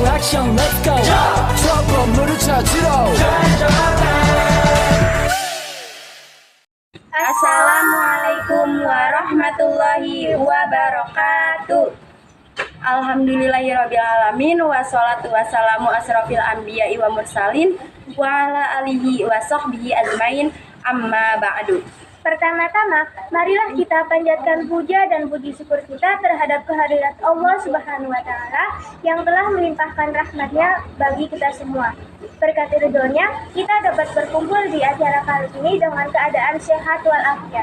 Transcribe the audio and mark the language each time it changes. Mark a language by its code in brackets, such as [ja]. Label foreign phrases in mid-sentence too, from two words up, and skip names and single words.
[ko] 미션 [en] let's go [ko] 저 건물을 찾으러 [ar] السلام عليكم ورحمة الله وبركاته. الحمد لله رب العالمين والصلاة والسلام أشرف الأنبياء والمرسلين وعلى آله وصحبه أجمعين أما بعد. [id] Pertama-tama, marilah kita panjatkan puja dan puji syukur kita terhadap kehadirat Allah [ar] سبحانه وتعالى [id] yang telah melimpahkan rahmat-Nya bagi kita semua. Berkat ridhonya, kita dapat berkumpul di acara kali ini dengan keadaan sehat walafiat.